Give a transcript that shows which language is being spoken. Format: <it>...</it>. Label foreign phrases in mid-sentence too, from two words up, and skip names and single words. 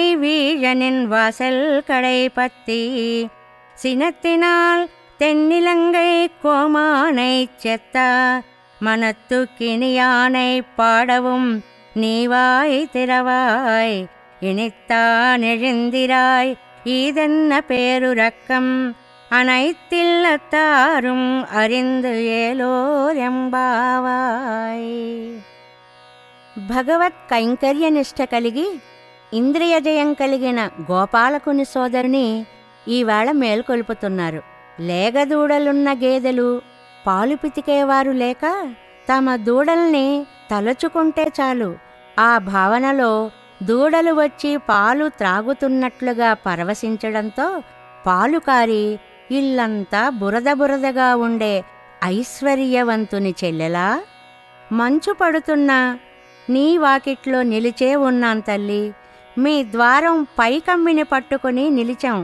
<ta>வீழனின் வாசல் கடை பத்தி சினத்தினால் தென்னிலங்கை கோமானைச் செத்த மனத்து கிணியானை பாடவும் நீவாய் திறவாய் இனித்தான் எழுந்திராய் ஈதென்ன பேருரக்கம் அனைத்தில்லத்தாரும் அறிந்து ஏலோர் எம்பாவாய்.</ta> <te>భగవత్ కైంకర్యనిష్ట కలిగి ఇంద్రియజయం కలిగిన గోపాలకుని సోదరుని ఈవేళ మేల్కొల్పుతున్నారు. లేగదూడలున్న గేదెలు పాలు పితికేవారు లేక తమ దూడల్ని తలుచుకుంటే చాలు ఆ భావనలో దూడలు వచ్చి పాలు త్రాగుతున్నట్లుగా పరవశించడంతో పాలు కారి ఇల్లంతా బురద బురదగా ఉండే ఐశ్వర్యవంతుని చెల్లెలా, మంచు పడుతున్నా నీ వాకిట్లో నిలిచే ఉన్నాం తల్లి, మీ ద్వారం పైకమ్మిని పట్టుకుని నిలిచాం.</te>